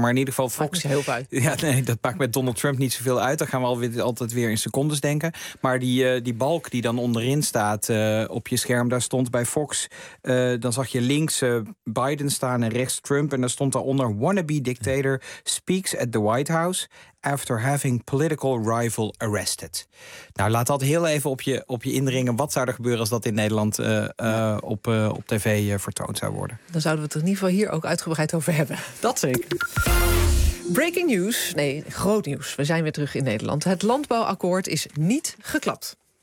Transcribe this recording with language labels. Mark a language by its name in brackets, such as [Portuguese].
[Dutch] maar in ieder geval Fox... Maakt heel fijn. Ja, nee, dat maakt met Donald Trump niet zoveel uit. Dan gaan we altijd weer in secondes denken. Maar die balk die dan onderin staat op je scherm... daar stond bij Fox... dan zag je links Biden staan en rechts Trump... en daar stond daaronder... [English] wannabe dictator speaks at the White House... after having political rival arrested. [Dutch] Nou, laat dat heel even op je indringen. Wat zou er gebeuren als dat in Nederland op tv vertoond zou worden? Dan zouden we het er in ieder geval hier ook uitgebreid over hebben. Dat zeker. [English] Breaking news. [Dutch] Nee, groot nieuws. We zijn weer terug in Nederland. Het landbouwakkoord is niet geklapt.